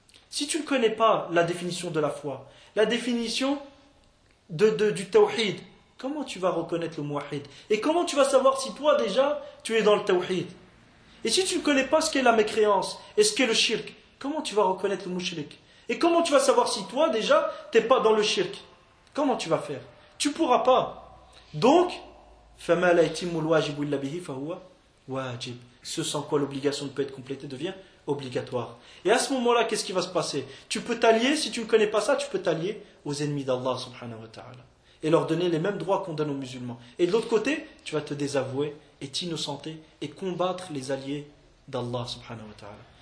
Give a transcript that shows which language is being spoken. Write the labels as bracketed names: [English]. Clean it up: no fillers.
[French] Si tu ne connais pas la définition de la foi, la définition du tawhid, Comment tu vas reconnaître le mouahid? Et comment tu vas savoir si toi déjà, tu es dans le tawhid? Et si tu ne connais pas ce qu'est la mécréance et ce qu'est le shirk, comment tu vas reconnaître le mouchrik? Et comment tu vas savoir si toi déjà, tu n'es pas dans le shirk? Comment tu vas faire? Tu ne pourras pas. Donc, [Arabic] فَمَا لَا يَتِمُّ الْوَاجِبُ إِلَّا بِهِ فَهُوَ وَاجِبُ. [French] Ce sans quoi l'obligation ne peut être complétée devient obligatoire. Et à ce moment-là, qu'est-ce qui va se passer? Tu peux t'allier, si tu ne connais pas ça, tu peux t'allier aux ennemis d'Allah subhanahu wa ta'ala. Et leur donner les mêmes droits qu'on donne aux musulmans. Et de l'autre côté, tu vas te désavouer et t'innocenter et combattre les alliés d'Allah subhanahu wa ta'ala.